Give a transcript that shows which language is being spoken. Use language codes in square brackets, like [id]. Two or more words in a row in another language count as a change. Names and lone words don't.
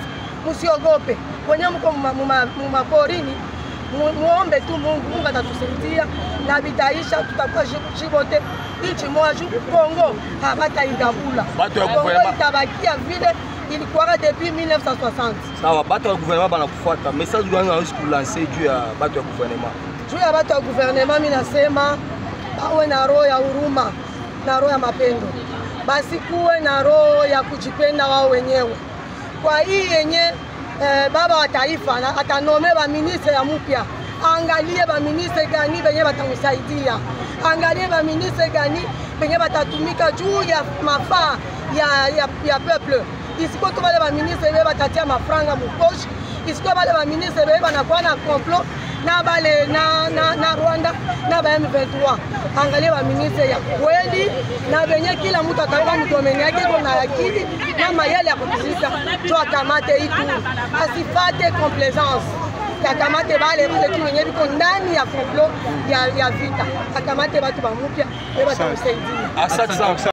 [sw] Musiogope. Kwenye mko mumaporini muombe tu Mungu atatusaidia na bitaisha, tutakuwa shibote nchi moja. Kongo habata igabula, Kongo itabakia vile ilikuwa depuis 1960. Sawa, bato ya gouvernement banakufuata. Message gani unaweza kulancer juu ya bato ya gouvernement? Juu ya bato ya gouvernement mimi nasema bawe na roho ya huruma na roho ya mapendo. Basi kuwe na roho ya kujipenda wao wenyewe. Kwa hii yenye baba wa taifa atanome ba ministre ya mpya, angalie ba ministre gani benye batamsaidia, angalie ba ministre gani benye batatumika juu ya mafaa ya peuple. Isiko tu bale ba ministre batatia mafranga mupoche, sikoyo bale baministre beyeba na kwa na complot na bale na Rwanda na ba M23 angalie baministre ya kweli na benye kila mtu atakuwa mdomeni yake na akili na mayele ya kutisisa tu akamate itu asifate complaisance akamate bale tu wenye biko ndani ya complot ya vita akamate watu bamupya beba tamsaidia.